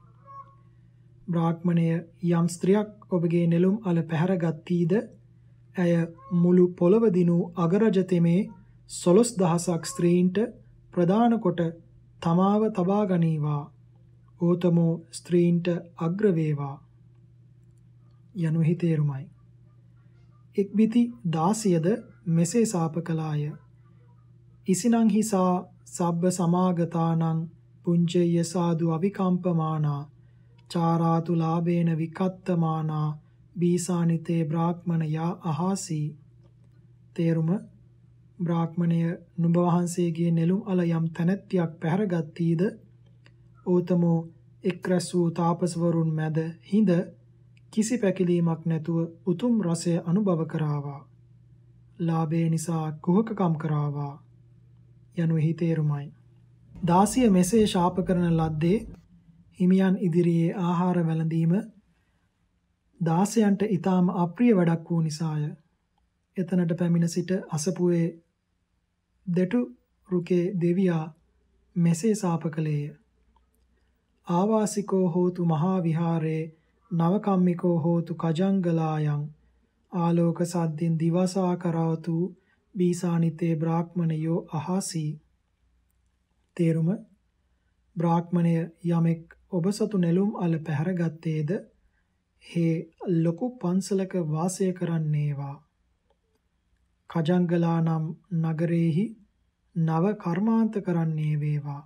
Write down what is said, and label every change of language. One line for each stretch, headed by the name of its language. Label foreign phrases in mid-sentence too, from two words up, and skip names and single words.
Sinhala: බ්‍රාහ්මණය යම් ස්ත්‍රියක් ඔබගේ නෙළුම් අල පැහැරගත්තීද ඇය මුළු පොළව දිනු අගරජතෙමේ 16000ක් ස්ත්‍රීන්ට ප්‍රදාන කොට තමාව තබා ගනීවා. ඕතමෝ ස්ත්‍රීන්ට අග්‍ර වේවා යනු එහි තේරුමයි. එක්බිති 16ද මෙසේ සාප කළාය.
Pali: ඉසිනං හිසා සබ්බ සමාගතානං පුංචේය සාදු අවිකම්පමානා චාරාතු ලාභේන විකත්තමානා බීසානිතේ බ්‍රාහ්මණයා අහාසී.
Sinhala: තේරුම බ්‍රාහ්මණය නුඹ වහන්සේගේ නෙළුම් අල යම් තැනැත්තියක් පැහැරගත්තීද ඕතමෝ එක් රැස් වූ තාපසවරුන් මැද හිඳ කිසි පැකිලීමක් නැතුව උතුම් රසය අනුභව කරාවා. ලාභය නිසා කුහකකම් කරාවා යනු එහි තේරුමයි. දාසිය මෙසේ ශාප කරන ලද්දේ හිමියන් ඉදිරියේ ආහාර වැළඳීම දාසයන්ට ඊටාම අප්‍රිය වැඩක් වූ නිසාය. එතනට පැමිණ සිට අසපුවේ දෙටු රුකේ දෙවියා මෙසේ සාප කළේය.
Pali: ආවාසිකෝ හෝතු මහා විහාරේ නවකම්මිකෝ හෝතු කජංගලායන් ආලෝක සද්දින් දිවසා කරවතු බීසානිතේ බ්‍රාහ්මණයෝ අහාසී.
Sinhala: තේරුම බ්‍රාහ්මණය යමෙක් ඔබ සතු නෙළුම් අල පැහැරගත්තේද හේ ලොකු පන්සලක වාසය කරන්නේවා. කජංගලා නම් නගරේහි නව කර්මාන්ත කරන්නේ වේවා.